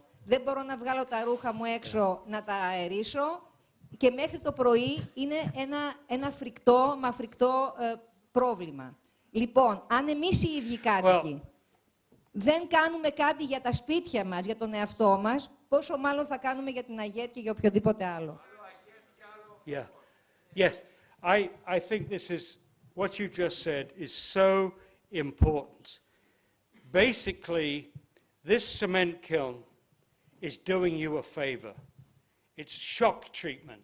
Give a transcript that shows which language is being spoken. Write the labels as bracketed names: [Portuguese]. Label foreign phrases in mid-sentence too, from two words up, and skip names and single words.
[Greek] Δεν μπορώ να βγάλω τα ρούχα μου έξω να τα αερίσω και μέχρι το πρωί είναι ένα φρικτό πρόβλημα. Λοιπόν, αν εμείς οι ίδιοι κάτοικοι δεν κάνουμε κάτι για τα σπίτια μας, για τον εαυτό μας, πόσο μάλλον θα κάνουμε για την ΑΓΕΤ και για οποιοδήποτε άλλο. [English] Yeah. Yes. I think this is, what you just said is so important. Basically, this cement kiln is doing you a favor. It's shock treatment.